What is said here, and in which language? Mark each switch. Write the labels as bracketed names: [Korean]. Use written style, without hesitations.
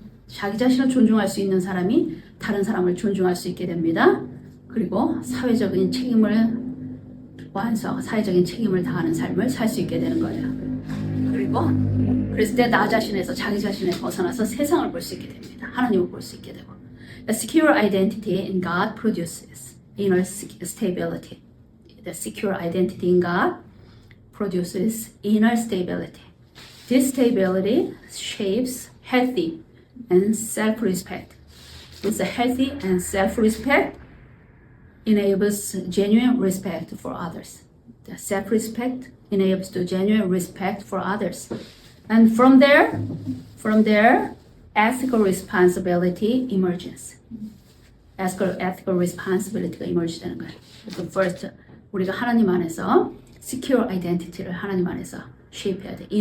[Korean] 자기 자신을 존중할 수 있는 사람이 다른 사람을 존중할 수 있게 됩니다. 그리고 사회적인 책임을 완수하고 사회적인 책임을 다하는 삶을 살 수 있게 되는 거예요. 그리고 그랬을 때 나 자신에서 자기 자신에 벗어나서 세상을 볼 수 있게 됩니다. 하나님을 볼 수 있게 되고. [English] The secure identity in God produces inner stability. The secure identity in God produces inner stability. This stability shapes healthy and self-respect. This healthy and self-respect enables genuine respect for others. The self-respect enables the genuine respect for others. And from there, ethical responsibility emerges. Ethical responsibility가 emerge [Korean] 되는 거예요. 그래서 first, 우리가 하나님 안에서 [English] secure identity [Korean] 를 하나님 안에서 shape해야 돼.